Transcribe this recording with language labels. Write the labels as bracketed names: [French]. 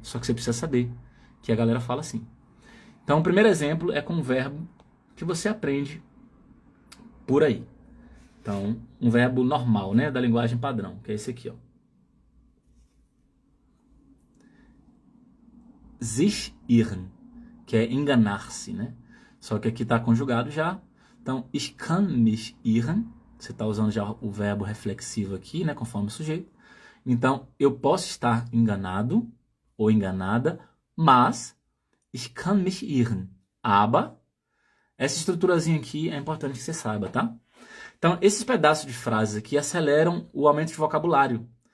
[Portuguese] Só que você precisa saber que a galera fala assim. Então, o primeiro exemplo é com um verbo que você aprende por aí. Então, um verbo normal, né, da linguagem padrão, que é esse aqui, ó. [German] Sich irren, [Portuguese] que é enganar-se, né? Só que aqui está conjugado já. [German] Então, ich kann mich irren. [Portuguese] Você está usando já o verbo reflexivo aqui, né? Conforme o sujeito. Então, eu posso estar enganado ou enganada, mas [German] ich kann mich irren. [Portuguese] Aber, essa estruturazinha aqui é importante que você saiba, tá? Então, esses pedaços de frases aqui aceleram o aumento de vocabulário.